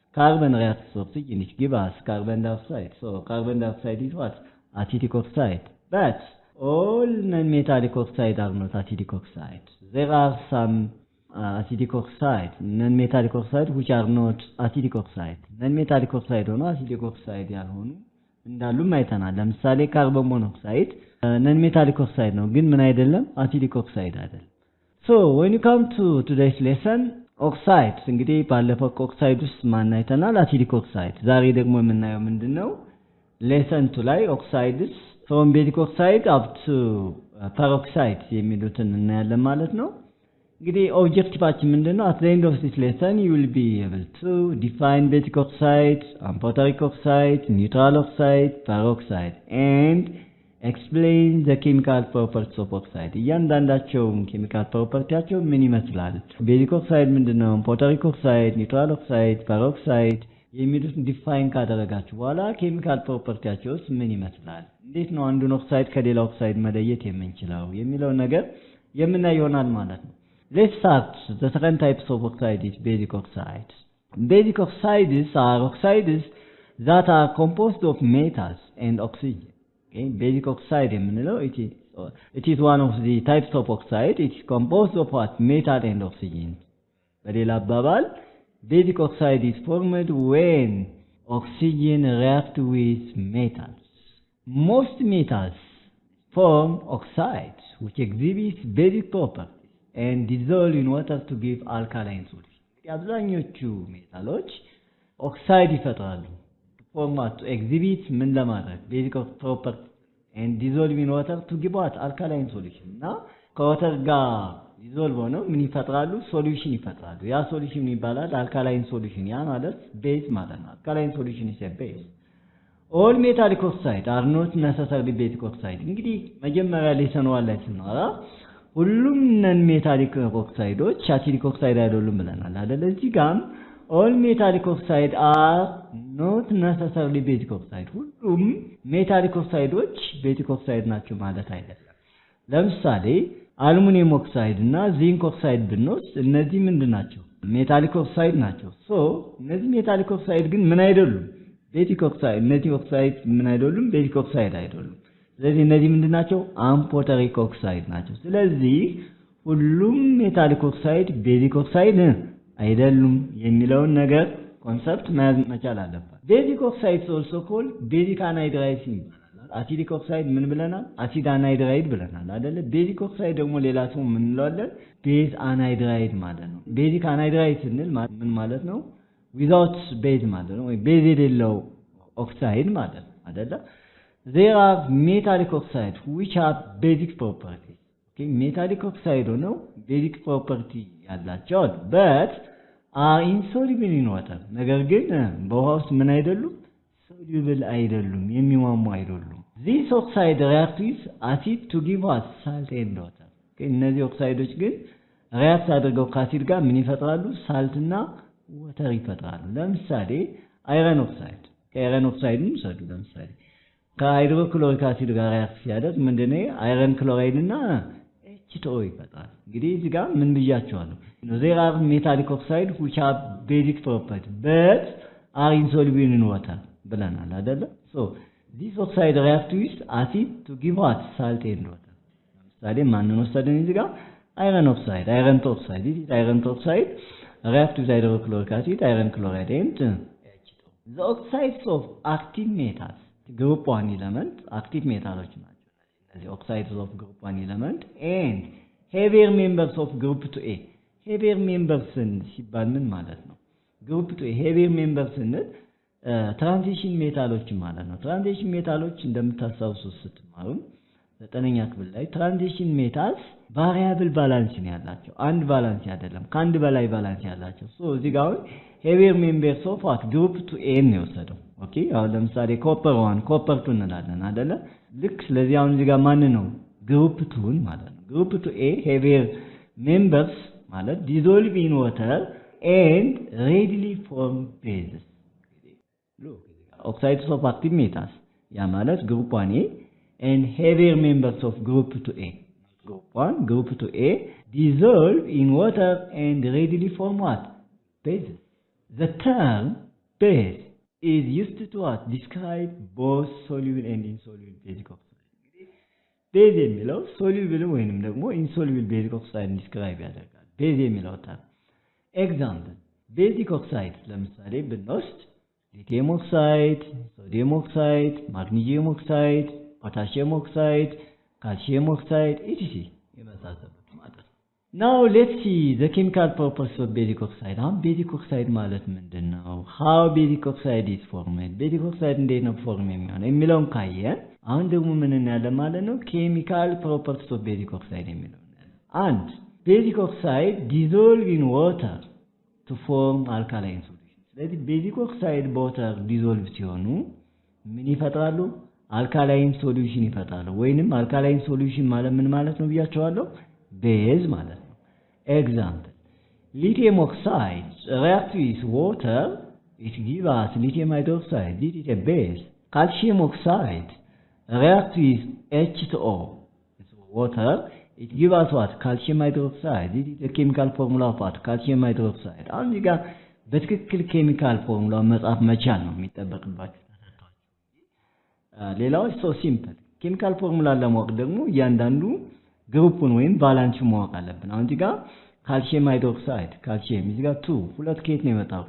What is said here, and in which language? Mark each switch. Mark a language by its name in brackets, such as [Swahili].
[English] Carbon reacts with oxygen, it gives us carbon dioxide. So carbon dioxide is what? Acidic oxide. But all non-metallic oxides are not acidic oxides. There are some acidic oxides, non-metallic oxides which are not acidic oxides. [Amharic] Non-metallic oxide or acidic oxide ያልሆኑ እንዳሉ ማይተናል። ለምሳሌ ካርቦን ሞኖክሳይድ non-metallic oxide ነው ግን ምን አይደለም acidic oxide አይደለም። [English] So when you come to today's lesson, [Amharic] oxides እንግዲህ ባለፈው ኦክሳይድ ውስጥ ማን አይተናል? acidic oxide። ዛሬ ደግሞ የምናየው ምንድነው? lesson 2 ላይ [English] oxides from basic oxide up to peroxides [Amharic] የሚሉትን እናያለን ማለት ነው። እንግዲህ ኦብጀክቲቫችን ምንድነው? [English] at the end of this lesson you will be able to define basic oxide, amphoteric oxide, neutral oxide, peroxide and explain the chemical properties of oxide. [Amharic] እያንዳንዳቸው chemical propertyያቸው ምን ይመስላል? basic oxide ምንድነው? amphoteric oxide, neutral oxide, peroxide የሚሉትን ዲፋይን ካደረጋችሁ በኋላ chemical propertyያቸውስ ምን ይመስላል? እንዴት ነው አንዱን ኦክሳይድ ከሌላ ኦክሳይድ መለየት የምንችለው የሚለው ነገር የምናይ ይሆናል ማለት ነው። [English] Let's start. The second types of oxide is basic oxides. Basic oxides are oxides that are composed of metals and oxygen. Okay, basic oxide [Amharic] የምንለው [English] it is one of the types of oxide. It is composed of what? Metal and oxygen. [Amharic] በሌላ አባባል [English] basic oxide is formed when oxygen reacts with metals. Most metals form oxides which exhibit basic properties and dissolve in water to give alkaline solution. [Amharic] አብዛኞቹ ሜታሎች ኦክሳይድ ይፈጥራሉ ፎርማት exhibit ምን ለማድረግ [English] basic properties and dissolve in water to give what alkaline solution [Amharic] እና ከዋተር ጋር dissolve ሆነው ምን ይፈጥራሉ? ሶሉሽን ይፈጥራሉ። ያ ሶሉሽን ይባላል alkaline solution። ያ ማለት ቤዝ ማለት ነው። [English] alkaline solution is a base. All metallic oxides are not necessarily basic oxide. [Amharic] እንግዲህ መጀመሪያ lesson 1 ላይ ስናወራ ሁሉም ነን ሜታሊክ ኦክሳይዶች አሲዲክ ኦክሳይድ አይደሉም ብለናል አይደል? እዚህ ጋር [English] all metallic oxide are not necessarily basic oxide. [Amharic] ሁሉም ሜታሊክ ኦክሳይዶች ቤዚክ ኦክሳይድ ናቸው ማለት አይደለም። ለምሳሌ አሉሚኒየም ኦክሳይድ እና ዚንክ ኦክሳይድ ብንወስድ እነዚህ ምንድን ናቸው? ሜታሊክ ኦክሳይድ ናቸው። እነዚህ ሜታሊክ ኦክሳይድ ግን ምን አይደሉም? ቤዚክ ኦክሳይድ። እነዚህ ኦክሳይድ ምን አይደሉም? ቤዚክ ኦክሳይድ አይደሉም። ስለዚህ እነዚህ ምንድናቸው? አምፎተሪክ ኦክሳይድ ናቸው። ስለዚህ ሁሉም ሜታሊክ ኦክሳይድ ቤዚክ ኦክሳይድ አይደሉም የሚለውን ነገር ኮንሰፕት መያዝ መቻል አለበት። ቤዚክ ኦክሳይድስ [English] also called [Amharic] ቤዚክ አንሃይድራይድስ ይባላል። አሲዲክ ኦክሳይድ ምን ብለናል? አሲድ አንሃይድራይድ ብለናል አይደለ? ቤዚክ ኦክሳይድ ደግሞ ሌላ ስሙ ምን እንለዋለን? ቤዝ አንሃይድራይድ ማለት ነው። ቤዚክ አንሃይድራይድ ስንል ምን ማለት ነው? ዊዛውት ቤዝ ማለት ነው፣ ወይ ቤዝ የሌለው ኦክሳይድ ማለት ነው አይደለ? [English] There are metallic oxides which have basic properties. Okay, metallic oxide ነው basic property [Amharic] ያላቸው [English] but are insoluble in water. [Amharic] ነገር ግን በውሃ ውስጥ ምን አይደሉም? soluble አይደሉም፣ የሚሟሙ አይደሉም። [English] These oxides react with acid to give us salt and water. [Amharic] Okay, እነዚህ ኦክሳይዶች ግን ሪያክት አድርገው ከአሲድ ጋር ምን ይፈጥራሉ? ሳልት እና ወተር ይፈጥራሉ። ለምሳሌ አይረን ኦክሳይድ፣ ከአይረን ኦክሳይድን ሰዱ ለምሳሌ ከሃይድሮክሎሪክ አሲድ ጋር ሪያክት ሲያደርግ ምንድነው? አይረን ክሎራይድ እና H2O ይፈጥራል። እንግዲህ እዚህ ጋር ምን ብያቸዋለሁ? [English] There are metallic oxides which have basic properties but are insoluble in water [Amharic] ብለናል አይደለ? [English] So these oxides react with acid to give us salt and water. [Amharic] ለምሳሌ ማንን ወሰደን እዚህ ጋር? iron oxide, iron oxide. [English] This is iron oxide react with hydrochloric acid, iron chloride and H2O. The oxides of active metals, group 1 element, active metals [Amharic] ናቸው እነዚህ [English] oxides of group 1 element and heavier members of group 2A. [Amharic] heavier members ሲባል ምን ማለት ነው? group 2A heavier members ስንል ትራንዚሽን ሜታሎች ማለት ነው። ትራንዚሽን ሜታሎች እንደምታስታውሱት ስትማሩ ዘጠነኛ ክፍል ላይ ትራንዚሽን ሜታልስ ቫሪያብል ባላንስ ነው ያላቸው፣ አንድ ባላንስ አይደለም፣ ከአንድ በላይ ባላንስ ያላቸው። ሶ እዚህ ጋር [English] heavier members of what group 2A [Amharic] ነው የወሰደው። ኦኬ አሁን ለምሳሌ ኮፐር 1 ኮፐር 2 እንላለን አይደለ? ልክ ስለዚህ አሁን እዚህ ጋር ማን ነው? ግሩፕ 2 ማለት ነው። ግሩፕ 2A heavier members ማለት [English] dissolve in water and readily form bases. Look, oxides of active metals [Amharic] ያ ማለት [English] ግሩፕ 1A and heavier members of group 2A. Group 1, group 2A dissolve in water and readily form what? Bases. The term base is used to what? Describe both soluble and insoluble basic oxides. Base የሚለው soluble [Amharic] ወይንም ደግሞ [English] insoluble basic oxide describe [Amharic] ያደርጋል። [English] base የሚለው term example basic oxides ለምሳሌ ብንወስድ lithium oxide, sodium oxide, magnesium oxide, potassium oxide, calcium oxide, etc. [Amharic] የመሳሰሉት ማለት ነው። [English] Now let's see the chemical properties of basic oxide. [Amharic] አሁን basic oxide ማለት ምንድነው? [English] How basic oxide is formed? [Amharic] basic oxide እንዴት ነው ፎርም የሚሆነው የሚለውን ካየን አሁን ደግሞ ምን እናያለን ማለት ነው? [English] chemical properties of basic oxide [Amharic] የሚለው [English] and basic oxide dissolve in water to form alkaline solution. [Amharic] ስለዚህ basic oxide በwater dissolve ሲሆኑ ምን ይፈጥራሉ? alkaline solution ይፈጥራሉ። ወይንም alkaline solution ማለት ምን ማለት ነው ብያቸዋለሁ? [English] base [Amharic] ማለት ነው። [English] example lithium oxide react with water, it gives us lithium hydroxide, this is a base. Calcium oxide react with H2O, it's water, it gives us what? Calcium hydroxide, this is the chemical formula of what? Calcium hydroxide. [Amharic] አሁን እዚህ ጋር በትክክል ኬሚካል ፎርሙላ መጻፍ መቻል ነው የሚጠበቅባችሁ። ሌላው [English] so simple [Amharic] ኬሚካል ፎርሙላ ለማወቅ ደግሞ እያንዳንዱ ግሩፑን ወይም ባላንሱን ማወቅ አለብን። አሁን እዚህ ጋር ካልሲየም ሃይድሮክሳይድ ካልሲየም እዚህ ጋር 2 ሁለት ከየት ነው የመጣው?